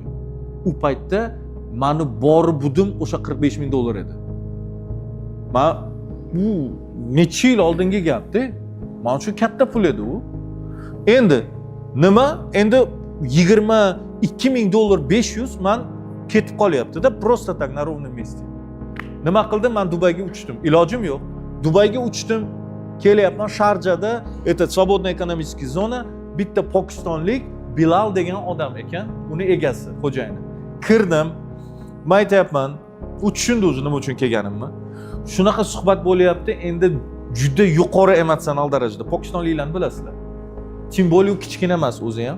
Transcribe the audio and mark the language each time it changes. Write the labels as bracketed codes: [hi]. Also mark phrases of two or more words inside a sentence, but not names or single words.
[uz] U paytda meni bor budim o'sha $45,000 edi. Men bu necha yil oldingi gapda. Men uchun katta pul edi u. Endi nima? Endi $22,000 500 men ketib qolyapti-da, [ru] просто так на ровном месте. [uz] Nima qildim? Men Dubayga uchdim. Ilojim yo'q. Dubayga uchdim. Kelyapman Sharjada, [ru] свободная экономическая [uz] zona, bitta pokistonlik Bilal degan odam ekan, uni egasi, xo'jayini. Kirdim. Men aytayapman, u tushundi o'zi nima uchun kelganimni. Shunaqa suhbat bo'lyapti, endi juda yuqori emotsional darajada. Pokistonliklarni bilasizlar. Tim bo'lib kichkina emas o'zi ham.